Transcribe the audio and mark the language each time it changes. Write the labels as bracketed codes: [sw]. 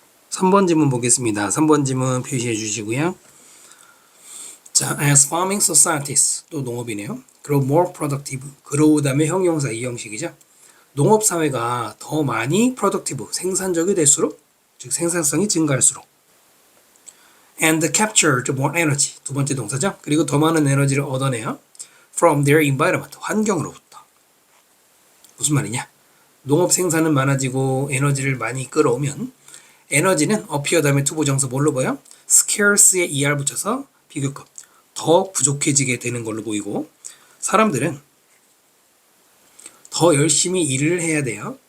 [ko] 3번 지문 보겠습니다. 3번 지문 표시해 주시고요. 자, [en] as farming societies [ko] 또 농업이네요. [en] grow more productive. [ko] grow 다음에 형용사 이 형식이죠. 농업 사회가 더 많이 productive 생산적이 될수록 즉 생산성이 증가할수록 and [en] captured more energy [ko] 두 번째 동사죠. 그리고 더 많은 에너지를 얻어내요. [en] from their environment [ko] 환경으로부터. 무슨 말이냐? 농업 생산은 많아지고 에너지를 많이 끌어오면 에너지는 appear 다음에 to 부정사 뭘로 보여? scarce에 er 붙여서 비교급 더 부족해지게 되는 걸로 보이고 사람들은 더 열심히 일을 해야 돼요.